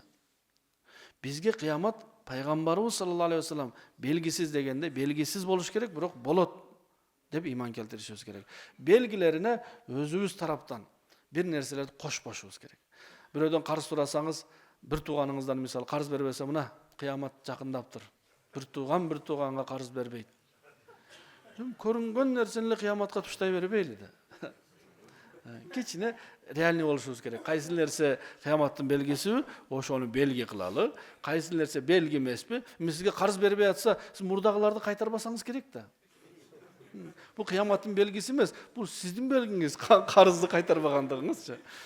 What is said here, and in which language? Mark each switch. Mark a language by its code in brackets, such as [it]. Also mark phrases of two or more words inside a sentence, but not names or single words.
[ky] Бизге кыямат пайгамбарыбыз саллаллаху алейхи вассалам белгисиз дегенде, белгисиз болуш керек, бирок болот деп иман келтиришибиз керек. Белгилерине өзүбүз тараптан бир нерселерди кошпошубуз керек. Бирөөдөн карыз сурасаңыз, бир тууганыңыздан мисалы карыз бербесе, мына кыямат жакындаптыр. Bir tuğanга karız berbeyt. Көрүнгөн нерсени кыяматка туштай бербейли да. Кичине реальный болушубуз керек. Кайсы нерсе кыяматтын белгиси, ошону белги кылалы. Кайсы нерсе белги эмеспи? Сизге карыз бербей атса, сиз мурдагыларды кайтарбасаңыз керек да. Бул кыяматтын белгиси эмес, бул сиздин белгиңиз, карызды кайтарбагандыгыңызчы.